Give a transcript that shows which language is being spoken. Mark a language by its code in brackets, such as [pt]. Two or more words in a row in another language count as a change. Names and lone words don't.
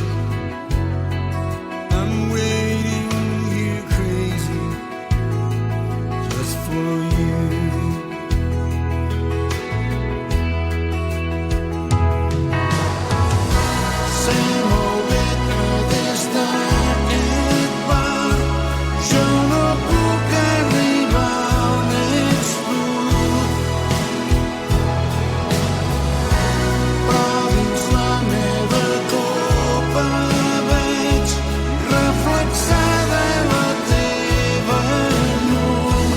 [en] I'm waiting here crazy just for you. Same old winter this time it va. [ca] Jo no puc arribar on ets tu, però dins la meva copa veig reflexada la teva llum.